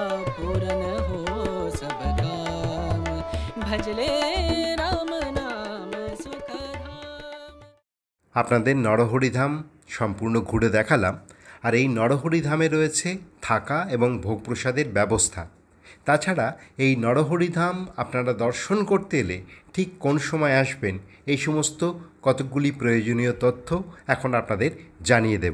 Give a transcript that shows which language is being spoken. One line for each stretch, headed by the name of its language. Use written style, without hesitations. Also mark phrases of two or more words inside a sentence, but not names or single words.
Hindi: पूरन हो सब काम भजले राम नाम सुख धाम।
Bangla: আপনাদের নরহরিধাম সম্পূর্ণ ঘুরে দেখালাম। আর এই নরহরিধামে রয়েছে থাকা এবং ভোগ প্রসাদের ব্যবস্থা। তাছাড়া এই নরহরিধাম আপনারা দর্শন করতে এলে ঠিক কোন সময় আসবেন, এই সমস্ত কতকগুলি প্রয়োজনীয় তথ্য এখন আপনাদের জানিয়ে দেব।